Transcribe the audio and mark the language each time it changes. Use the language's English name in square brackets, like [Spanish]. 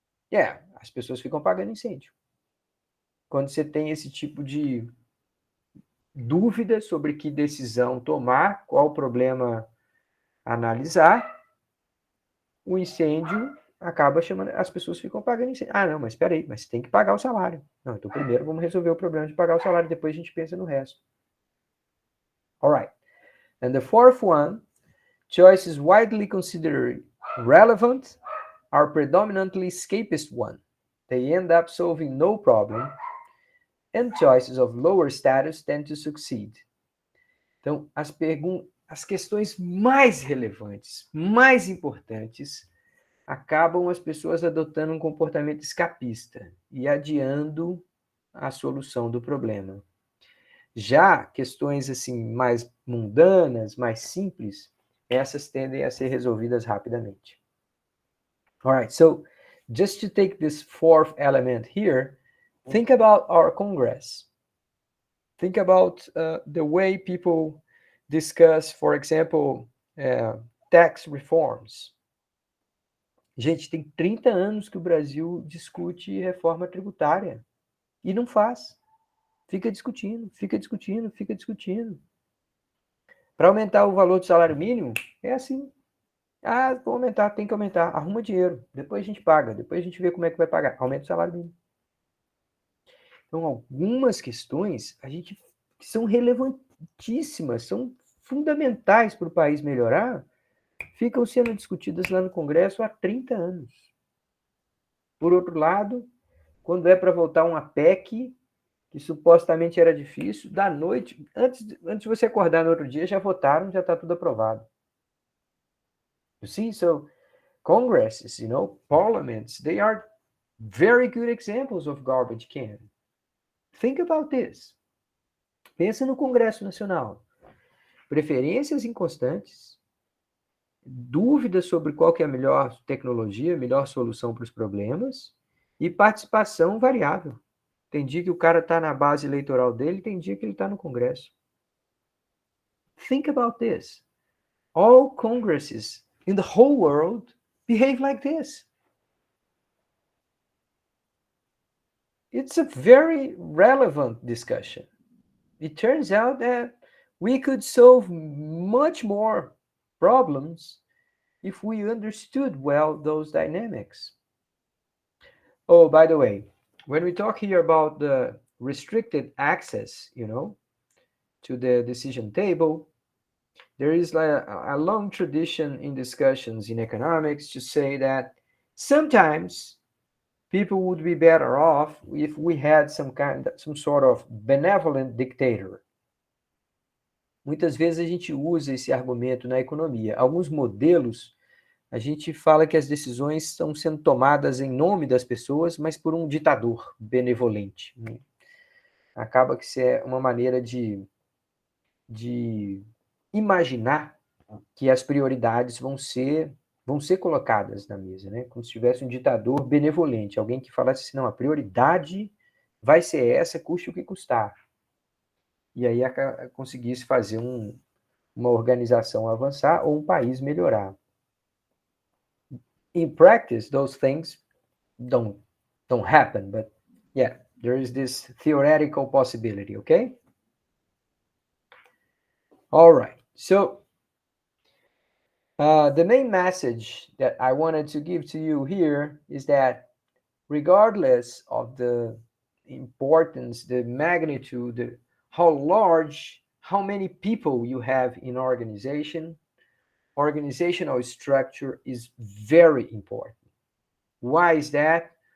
[Portuguese] Yeah, as pessoas ficam pagando incêndio. Quando você tem esse tipo de dúvida sobre que decisão tomar, qual problema analisar, o incêndio acaba chamando, as pessoas ficam pagando incêndio. Ah, não, mas espera aí, mas você tem que pagar o salário. Não, então primeiro vamos resolver o problema de pagar o salário, depois a gente pensa no resto. [English] All right. And the fourth one, choices widely considered relevant are predominantly escapist one. They end up solving no problem, and choices of lower status tend to succeed. [Portuguese] Então, as questões mais relevantes, mais importantes, acabam as pessoas adotando um comportamento escapista e adiando a solução do problema. Já questões assim mais mundanas, mais simples, essas tendem a ser resolvidas rapidamente. [English] All right, so just to take this fourth element here, think about our Congress. Think about the way people discuss, for example, tax reforms. [Portuguese] Gente, tem 30 anos que o Brasil discute reforma tributária e não faz. Fica discutindo, fica discutindo, fica discutindo. Para aumentar o valor do salário mínimo, é assim. Ah, vou aumentar, tem que aumentar. Arruma dinheiro, depois a gente paga, depois a gente vê como é que vai pagar. Aumenta o salário mínimo. Então, algumas questões que são relevantíssimas, são fundamentais para o país melhorar, ficam sendo discutidas lá no Congresso há 30 anos. Por outro lado, quando é para votar uma PEC, que supostamente era difícil, da noite, antes de você acordar no outro dia, já votaram, já está tudo aprovado. [English] You see, so Congresses, parliaments, they are very good examples of garbage can. Think about this. [Portuguese] Pensa no Congresso Nacional. Preferências inconstantes, dúvidas sobre qual que é a melhor tecnologia, a melhor solução para os problemas, e participação variável. Tem dia que o cara está na base eleitoral dele, tem dia que ele está no Congresso. [English] Think about this. All Congresses in the whole world behave like this. It's a very relevant discussion. It turns out that we could solve much more problems if we understood well those dynamics. Oh, by the way, when we talk here about the restricted access, to the decision table, there is a long tradition in discussions in economics to say that sometimes people would be better off if we had some sort of benevolent dictator. [Portuguese] Muitas vezes a gente usa esse argumento na economia. Alguns modelos, a gente fala que as decisões estão sendo tomadas em nome das pessoas, mas por um ditador benevolente. Acaba que isso é uma maneira de imaginar que as prioridades vão ser colocadas na mesa, né? Como se tivesse um ditador benevolente, alguém que falasse assim, não, a prioridade vai ser essa, custe o que custar. e aí conseguisse fazer uma organização avançar ou um país melhorar. [English] In practice, those things don't happen, but yeah, there is this theoretical possibility, okay? All right, so the main message that I wanted to give to you here is that regardless of the importance, the magnitude, how large, how many people you have in organization, organizational structure is very important. Why is that?